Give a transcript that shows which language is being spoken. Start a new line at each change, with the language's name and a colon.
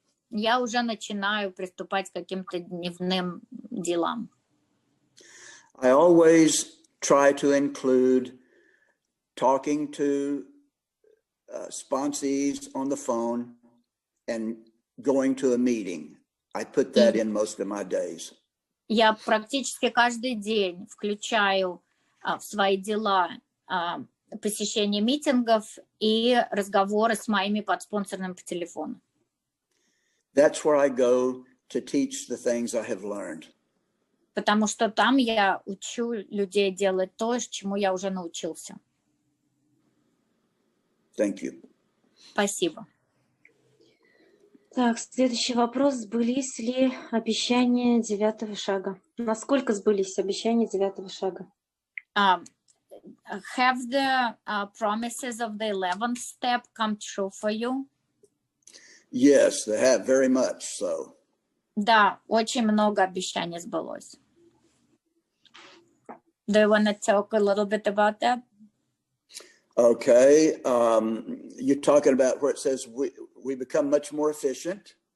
Russian: Я уже начинаю приступать к каким-то дневным делам.
English: I always try to include talking to sponsees on the phone and going to a meeting. I put that in most of my days.
Russian: Я практически каждый день включаю в свои дела посещение митингов и разговоры с моими подспонсорами по телефону.
English: That's where I go to teach the things I have learned.
Russian: Потому что там я учу людей делать то, чему я уже научился.
English: Thank you.
Russian: Спасибо. Так, следующий вопрос. Сбылись ли обещания 9-го шага? Насколько сбылись обещания 9-го шага?
English: Have the promises of the 11th step come true for you? Yes, they have, very much so.
Russian: Да, очень много обещаний сбылось.
English: Do you want to talk a little bit about that? Okay, you're talking about where it says we become much more efficient.